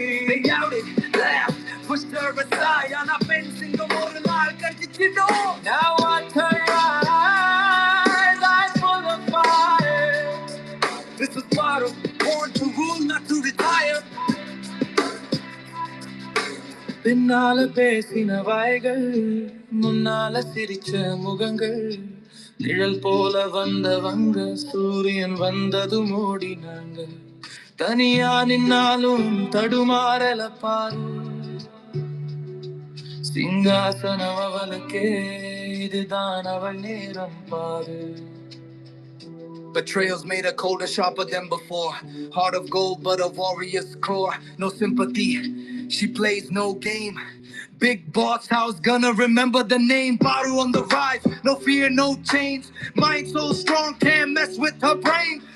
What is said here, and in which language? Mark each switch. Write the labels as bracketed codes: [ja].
[en] They doubted, laughed, pushed her aside. [ta] ஆனா பெண் சிங்கம் ஒரு நாள் கடிச்சிடும். [en] Now watch her rise, eyes full of fire. This is bottom, born to rule, not to retire. [ta] பின்னால பேசின வாய்கள், முன்னால சிரிச்ச முகங்கள், நிழல் போல வந்தவங்க சூரியன் வந்ததும் ஓடினாங்க. தனியா நின்னாலும் தடுமாறல பாரு. சிங்காசனம் அவளுக்கே, இதுதான் அவள் நேரம் பாரு. [en] Betrayals made her colder, sharper than before. Heart of gold, but a warrior's core. No sympathy, she plays no game. Big boss house, gonna remember the name. Baru on the rise, no fear, no change. Mind so strong, can't mess with her brain.